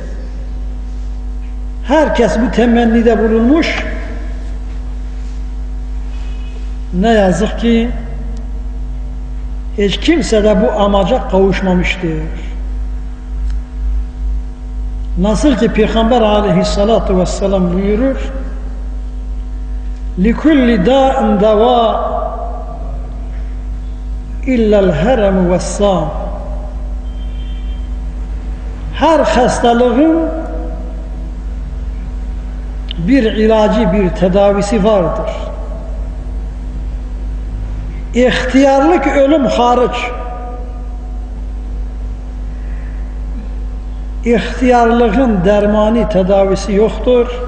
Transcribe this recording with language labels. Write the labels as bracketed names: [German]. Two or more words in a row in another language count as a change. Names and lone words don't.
[Turkish] Herkes bu temennide bulunmuş. Ne yazık ki hiç kimse de bu amaca kavuşmamıştır. Nasıl ki Peygamber [Arabic] عليه الصلاة والسلام [Turkish] buyurur, [Arabic] لِكُلِّ دَاءٍ دَوَاءٍ اِلَّا الْهَرَمُ وَالسَّامُ. [Turkish] Her hastalığın bir ilacı, bir tedavisi vardır. İhtiyarlık ölüm hariç. İhtiyarlığın dermanı, tedavisi yoktur.